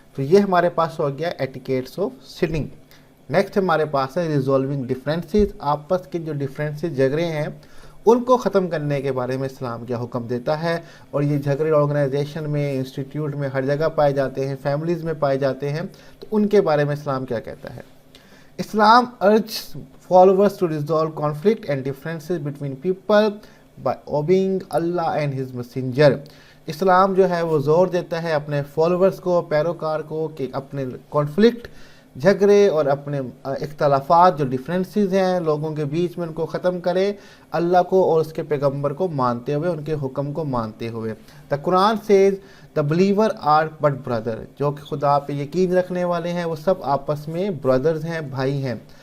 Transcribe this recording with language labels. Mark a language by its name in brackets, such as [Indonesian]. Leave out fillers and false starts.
[Urdu] تو یہ ہمارے پاس ہو گیا [English] Etiquettes of sitting. [Urdu] نیکسٹ ہمارے پاس ہے ریزولونگ ڈفرینسز، آپس کے جو ڈفرینسز جھگڑے ہیں ان کو ختم کرنے کے بارے میں اسلام کیا حکم دیتا ہے. اور یہ جھگڑے آرگنائزیشن میں، انسٹیٹیوٹ میں، ہر جگہ پائے جاتے ہیں، فیملیز میں پائے جاتے ہیں، تو ان کے بارے میں اسلام کیا کہتا ہے. [English] اسلام urges followers to resolve conflict and differences between people by obeying Allah and His Messenger. [Urdu] اسلام جو ہے وہ زور دیتا ہے اپنے فالوورز کو، پیروکار کو، کہ اپنے کانفلکٹ، جھگڑے اور اپنے اختلافات جو ڈفرینسز ہیں لوگوں کے بیچ میں، ان کو ختم کرے، اللہ کو اور اس کے پیغمبر کو مانتے ہوئے، ان کے حکم کو مانتے ہوئے. [English] The Quran says the believer are but brother، [Urdu] جو کہ خدا پہ یقین رکھنے والے ہیں وہ سب آپس میں بردرز ہیں، بھائی ہیں.